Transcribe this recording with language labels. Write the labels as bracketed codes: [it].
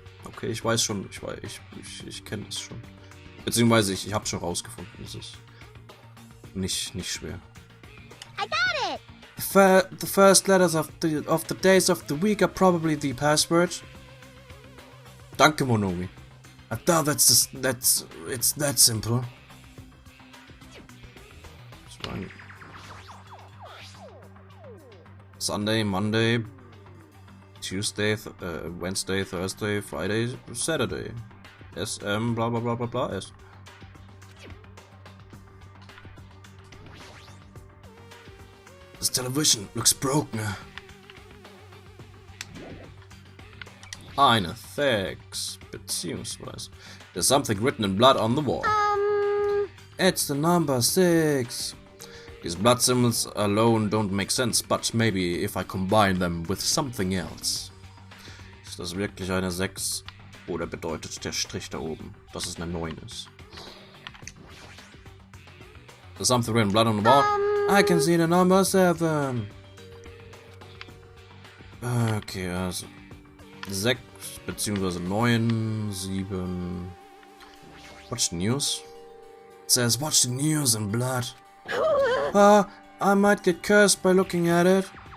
[de] Okay, ich weiß schon, ich kenne das schon. Beziehungsweise ich habe schon rausgefunden, das ist nicht schwer. [en] I got it. The first letters of the days of the week are probably the password. [de] Danke, [en] Monomi. I thought it's that simple. Sunday, Monday, Tuesday, Wednesday, Thursday, Friday, Saturday. SM, blah blah blah blah blah. S. This television looks broken. Eine Thanks. [de] Beziehungsweise. [en] There's something written in blood on the wall. It's the number 6. These blood symbols alone don't make sense, but maybe if I combine them with something else. [de] Ist das wirklich eine 6? Oder bedeutet der Strich da oben, dass es eine 9 ist? [en] There's something written in blood on the wall. I can see the number 7. [de] Okay, also 6 beziehungsweise 9, 7. [en] Watch the news. It says watch the news in blood. I might get cursed by looking at it.